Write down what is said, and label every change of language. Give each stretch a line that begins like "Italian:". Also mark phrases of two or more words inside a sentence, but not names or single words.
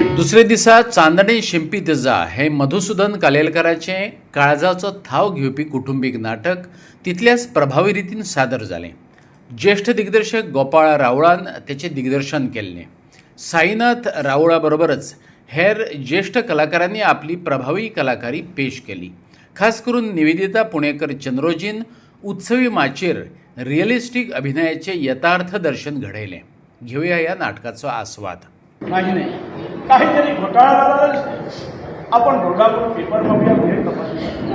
Konkani: दुसरे दिसा चांदणे शिंपीत जा हे मधुसूदन कालेलकराचें काळजाचो थाव घेवपी कुटुंबीक नाटक तितल्याच प्रभावी रितीन सादर जालें. ज्येष्ठ दिग्दर्शक गोपाळ रावळान तेचें दिग्दर्शन केल्लें. साईनाथ रावळा बरोबरच हेर ज्येष्ठ कलाकारांनी आपली प्रभावी कलाकारी पेश केली. खास करून निवेदिता पुणेकर चंद्रोजीन उत्सवी माचयेर रिअलिस्टीक अभिनयाचें यथार्थ दर्शन घडयलें. घेऊया ह्या नाटकाचो आस्वाद.
Marathi: नाही काहीतरी घोटाळा झाला दिसतोय. आपण दोघांकडून पेपर बघूया वेळ तपासूया.